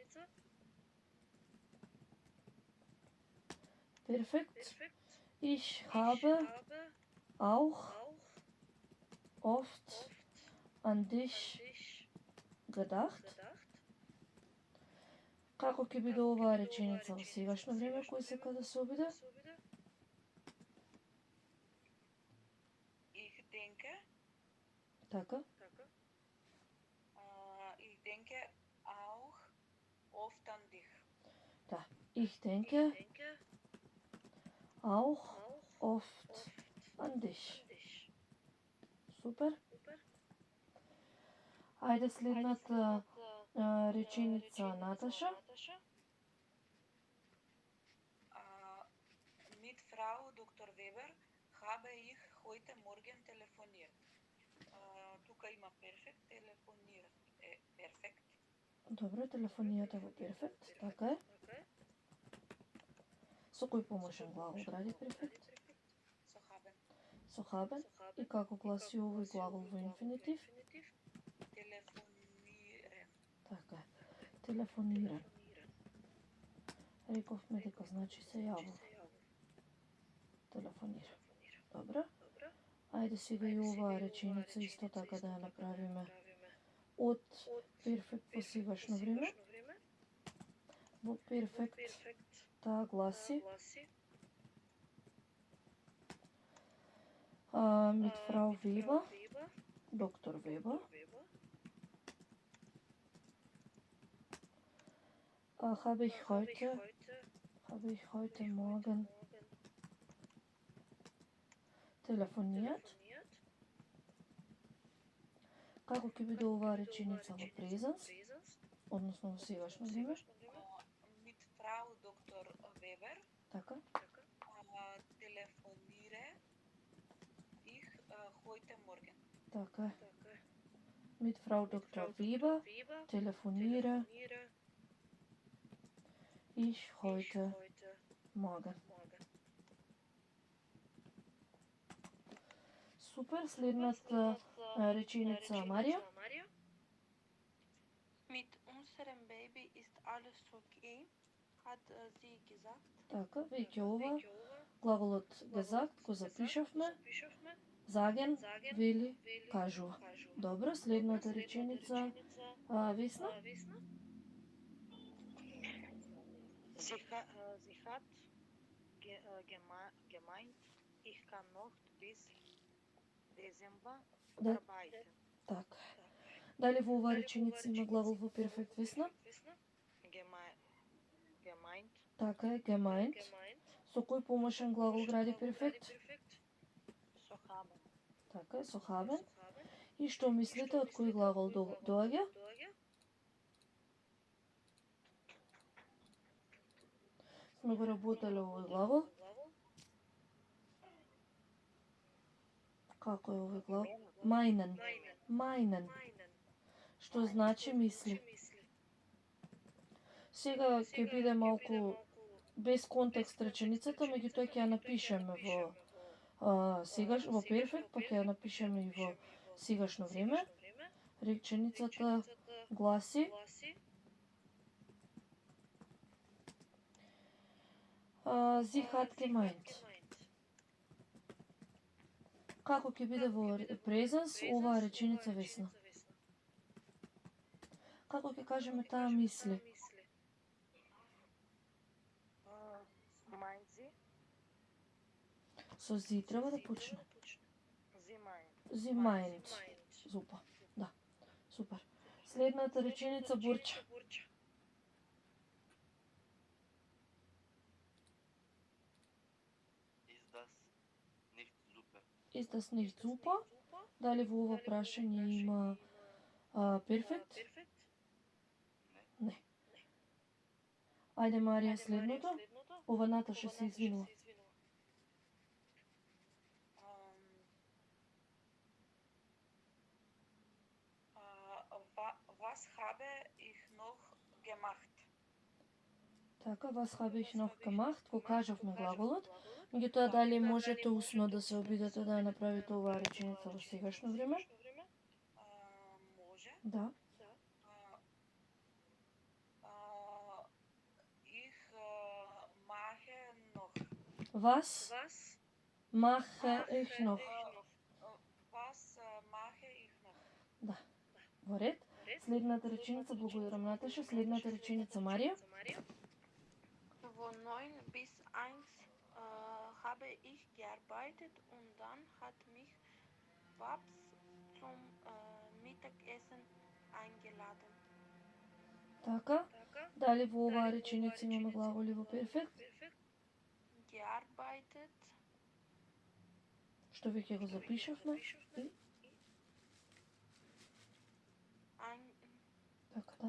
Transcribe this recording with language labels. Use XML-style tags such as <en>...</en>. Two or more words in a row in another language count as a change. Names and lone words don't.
<de>Perfekt. Ich habe auch oft an dich gedacht.</de> <mk>Како ќе биде оваа реченица во сегашно време, кој сека да се обиде?</mk> <de>Ich denke,</de> <mk>Така.</mk> <de>ich denke auch oft an dich.</de> <mk>Да.</mk> <de>Ich denke auch oft an dich.</de> <mk>Супер. Ајде следната реченица, Наташа.</mk> <de>Mit Frau Dr. Weber habe ich heute Morgen telefoniert.</de> <mk>Тука има перфект, телефонират е перфект. Добро, телефонијата во перфект, така е. Со кој помошен глагол гради перфект?</mk> <de>So haben</de> <mk>Со haben. И како гласи овој глагол во инфинитив? телефониран. Така е. Телефониран. Рековме дека значи се јавува. Телефонира. Добро. Ајде сега и оваа реченица исто така да ја направиме од перфект во сегашно време. Во перфект таа гласи</mk> <de>mit Frau Weber, Dr. Weber, habe ich heute Morgen telefoniert.</de> <mk>Како ќе биде оваа реченица во презенс, односно во сегашно време?</mk> <de>Mit Frau Dr. Weber</de> <mk>Така.</mk> <de>телефонира ich heute Morgen.</de> <mk>Така е.</mk> <de>Mit Frau Dr. Weber telefoniere ich heute Morgen.</de> <mk>Супер, следната реченица, Марија.</mk> <de>Mit unserem Baby ist alles okay, hat sie gesagt.</de> <mk>Така, веќе ова Глаголот gesagt го запишавме. Sagen, вели, кажува. Добро, следната реченица, Весна.</mk> <de>Sie hat gemeint, ich kann noch bis Dezember</de> <mk>Да.</mk> <de>arbeiten.</de> <mk>Така. Дали во оваа реченица има глагол во перфект, Весна? Gemeint, Така е, gemeint. Со кој помошен глагол гради перфект?</mk> <de>so haben.</de> <mk>Така е, со haben. И што мислите од кој глагол доаѓа? Сме го работеле овој глагол. Како е овој глагол? Meinen. Meinen. Што значи мисли. Сега ќе биде малку без контекст реченицата, меѓутоа ќе ја напишеме во перфект, па ќе ја напишеме и во сегашно време. Реченицата гласи:</mk> <de>Sie hat gemeint.</de> <mk>Како ќе биде во презенс оваа реченица, Весна? Како ќе кажеме таа мисли?</mk> <de>Meint sie?</de> <mk>Со зи треба да почне.</mk> <de>Sie meint. Sie meint.</de> <mk>Супер. Да. Супер. Следната реченица, Бурча.</mk> <de>Ist das nicht super? Ist das nicht super?</de> <mk>Дали во ова прашање има перфект? Не. Ајде, Марија, следното. Ова Наташа се извинува.</mk> <de>Was habe ich noch gemacht? Така, was habe ich noch gemacht?</de> <mk>Го кажавме глаголот. Меѓутоа, дали можете усно да се обидете да ја направите оваа реченица во сегашно време? Може. Да.</mk> <de>Ich mache noch. Was mache ich noch? Was mache ich noch?</de> <mk>Да. Во ред. Следната реченица, благодарам, Наташа. Следната реченица, Марија.</mk> <de>Von 9 bis 1 habe ich gearbeitet und dann hat mich Paps zum Mittagessen eingeladen.</de> <mk>Така. Дали во оваа реченица имаме глаголи во перфект? Gearbeitet, Што веќе го запишавме. И? Така, да.</mk>